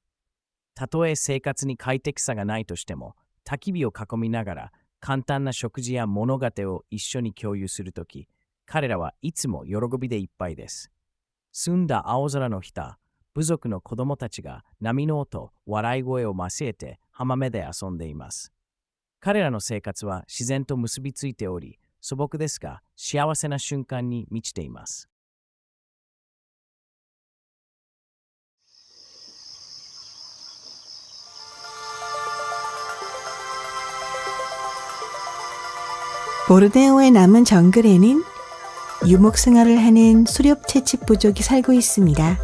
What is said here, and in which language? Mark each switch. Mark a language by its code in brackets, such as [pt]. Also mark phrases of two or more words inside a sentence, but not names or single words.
[ja] たとえ生活に快適さがないとしても、焚き火を囲みながら簡単な食事や物語を一緒に共有するとき、彼らはいつも喜びでいっぱいです。澄んだ青空の下、部族の子供たちが波の音、笑い声を交えて浜辺で遊んでいます。彼らの生活は自然と結びついており、素朴ですが幸せな瞬間に満ちています。 [ko] 보르네오의 남은 정글에는 유목 생활을 하는 수렵 채집 부족이 살고 있습니다.